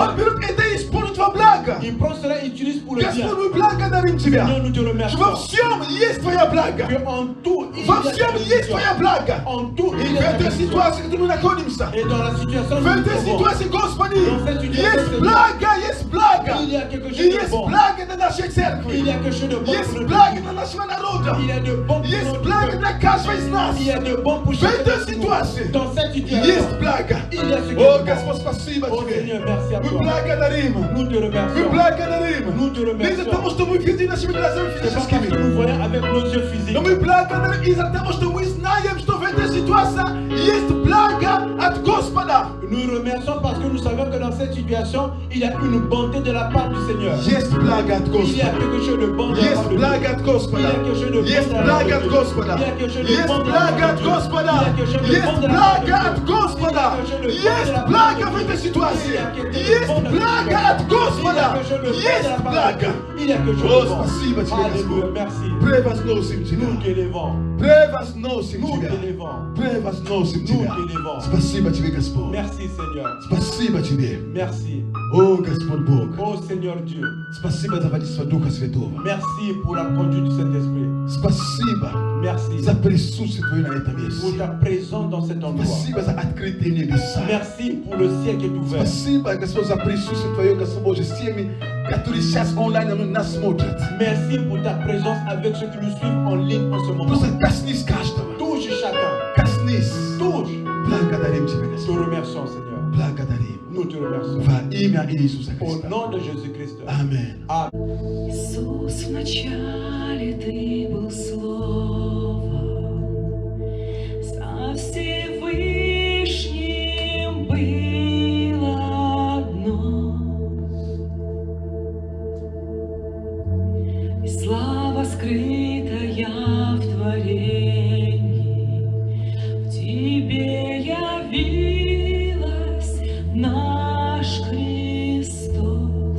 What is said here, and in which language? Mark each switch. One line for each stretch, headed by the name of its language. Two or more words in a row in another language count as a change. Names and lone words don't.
Russian: Он берет это и использует во благо.
French: Il prend cela et utilise pour le bien.
Russian: Господь, мы благодарим Тебя.
French: Seigneur, nous te
Russian: Во
French: remercions.
Russian: всем есть Твоя благо.
French: Que en tout, il y
Russian: Во
French: a
Russian: всем
French: ta
Russian: есть
French: bénédiction.
Russian: Твоя благо.
French: En tout,
Russian: И
French: il
Russian: в
French: y a ta
Russian: этой
French: bénédiction.
Russian: ситуации, в которой мы находимся,
French: Et dans la situation où
Russian: в
French: nous
Russian: этой
French: nous trouvons,
Russian: ситуации, Господи,
French: Dans cette situation,
Russian: есть
French: Seigneur,
Russian: благо, есть благо.
French: il y a quelque
Russian: И
French: chose de
Russian: есть
French: bon.
Russian: благо благо для нашей церкви.
French: Il y a quelque chose de bon
Russian: Есть
French: pour notre
Russian: благо
French: vie.
Russian: для нашего народа.
French: Il y a de bon pour
Russian: Есть
French: notre
Russian: благо
French: peuple.
Russian: для каждого из нас.
French: Il y a de bon pour
Russian: В
French: chacun
Russian: этой
French: de nous.
Russian: ситуации
French: Dans cette situation,
Russian: есть благо.
French: il y a ce qui
Russian: О,
French: est bon.
Russian: Господь, спасибо О, Тебе.
French: Seigneur, merci à
Russian: Мы
French: toi.
Russian: благодарим.
French: Nous te
Russian: Мы
French: remercions.
Russian: благодарим.
French: Nous te
Russian: Не из-за
French: remercions.
Russian: того, что мы видим нашими глазами
French: C'est pas parce que
Russian: физическими.
French: nous voyons avec nos yeux physiques.
Russian: Но мы благодарим из-за того, что мы знаем, что в этой ситуации есть благо от Господа.
French: Nous remercions parce que nous savons que dans cette situation, il y a une bonté de la part du Seigneur.
Russian: Есть благо от
French: Il y a
Russian: Господа.
French: quelque chose de bon de la part
Russian: Есть
French: de Dieu.
Russian: благо от Господа. Есть благо от Господа. Есть благо от Господа. Есть благо от Господа. Есть благо в этой ситуации. Есть благо от Господа. Есть благо.
French: Il y a quelque chose
Russian: О,
French: de bon.
Russian: спасибо Тебе,
French: Alléluia,
Russian: Господь.
French: merci.
Russian: Превозносим Тебя.
French: Nous t'élevons.
Russian: Превозносим
French: Nous
Russian: Тебя.
French: t'élevons.
Russian: Превозносим
French: Nous
Russian: Тебя.
French: t'élevons.
Russian: Спасибо Тебе, Господь.
French: Merci Seigneur.
Russian: Спасибо Тебе.
French: Merci.
Russian: О, Господь Бог.
French: Oh Seigneur Dieu.
Russian: Спасибо за водительство Духа Святого.
French: Merci pour la conduite du Saint-Esprit.
Russian: Спасибо
French: Merci
Russian: за присутствие Твое на этом месте.
French: pour ta présence dans cet endroit.
Russian: Спасибо за открытые небеса.
French: Merci pour le ciel qui est ouvert.
Russian: Спасибо, Господь, за присутствие Твое, Господь Боже, с теми, которые сейчас онлайн нас смотрят.
French: Merci pour ta présence avec ceux qui nous suivent en ligne en ce moment.
Russian: Просто коснись каждого.
French: Touche chacun.
Russian: Коснись.
French: Touche.
Russian: Благодарим Тебя,
French: Nous te
Russian: Господь.
French: remercions Seigneur.
Russian: Благодарим.
French: Nous te remercions.
Russian: Во имя Иисуса
French: Au
Russian: Христа.
French: nom de Jésus-Christ.
Russian: Аминь.
French: Amen.
Russian: Иисус, вначале Ты был Словом, со Всевышним было одно, и слава скрытая в творении, в Тебе явилась наш Христос.